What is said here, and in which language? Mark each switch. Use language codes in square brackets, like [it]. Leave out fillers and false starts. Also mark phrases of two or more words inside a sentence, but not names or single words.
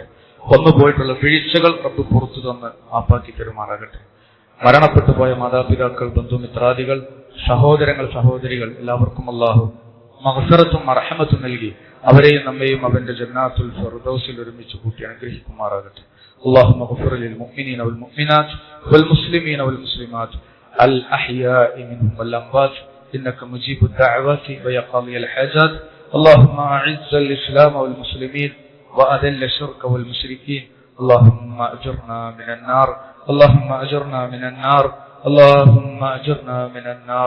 [ml] വന്നു പോയിട്ടുള്ള വീഴ്ചകൾ റബ്ബ് പുറത്തു തന്ന് മാപ്പാക്കി തരുമാറാകട്ടെ. മരണപ്പെട്ടു പോയ മാതാപിതാക്കൾ, ബന്ധുമിത്രാദികൾ, സഹോദരങ്ങൾ, സഹോദരികൾ എല്ലാവർക്കും അല്ലാഹു മഗ്ഫിറത്തും മർഹമത്തും നൽകി അവരെയും നമ്മെയും അവന്റെ [ar] جنات الفردوس [ml] ഒരുമിച്ച് കൂട്ടി അനുഗ്രഹിക്കുമാറാകട്ടെ. [ar] اللهم اغفر للمؤمنين والمؤمنات والمسلمين والمسلمات الأحياء منهم والأموات إنك مجيب الدعوات ويا قاضي الحاجات. اللهم أعز الإسلام والمسلمين وأذل الشرك والمشركين. اللهم أجرنا من النار، اللهم أجرنا من النار، اللهم أجرنا من النار.